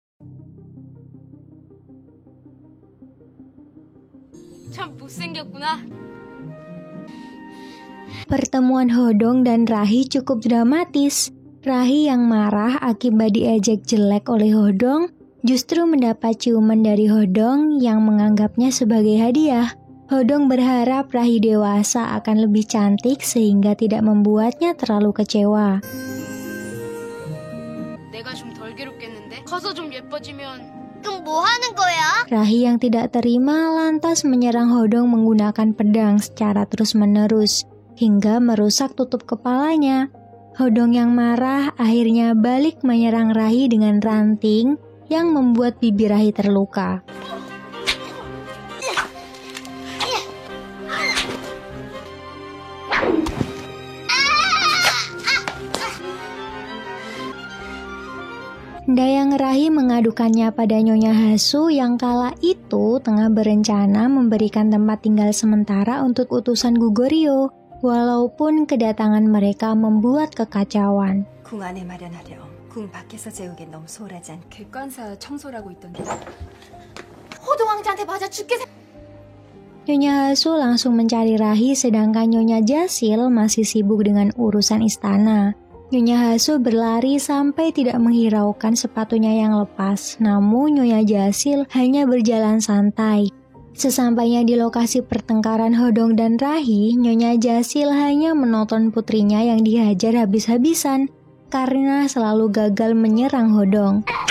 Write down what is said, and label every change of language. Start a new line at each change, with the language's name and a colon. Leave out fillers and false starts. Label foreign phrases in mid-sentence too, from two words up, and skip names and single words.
Korean: 참 못생겼구나.
Indonesian: Pertemuan Hodong dan Rahi cukup dramatis. Rahi yang marah akibat diejek jelek oleh Hodong justru mendapat ciuman dari Hodong yang menganggapnya sebagai hadiah. Hodong berharap Rahi dewasa akan lebih cantik sehingga tidak membuatnya terlalu kecewa.
Korean: 내가 좀 덜 괴롭겠는데? 커서 좀 예뻐지면. 그럼 뭐 하는 거야?
Indonesian: Rahi yang tidak terima lantas menyerang Hodong menggunakan pedang secara terus-menerus hingga merusak tutup kepalanya. Hodong yang marah akhirnya balik menyerang Rahi dengan ranting yang membuat bibir Rahi terluka. Dayang Rahi mengadukannya pada Nyonya Hasu yang kala itu tengah berencana memberikan tempat tinggal sementara untuk utusan Goguryeo, walaupun kedatangan mereka membuat kekacauan.
Korean: 궁 안에 마련하렴. 궁 밖에서 재우긴 너무 소홀하지 않게. 객관사 청소라고 있던데. 호동 왕자한테 맞아 죽게
Indonesian: Nyonya Hasu langsung mencari Rahi sedangkan Nyonya Jasil masih sibuk dengan urusan istana. Nyonya Hasu berlari sampai tidak menghiraukan sepatunya yang lepas, namun Nyonya Jasil hanya berjalan santai. Sesampainya di lokasi pertengkaran Hodong dan Rahi, Nyonya Jasil hanya menonton putrinya yang dihajar habis-habisan karena selalu gagal menyerang Hodong.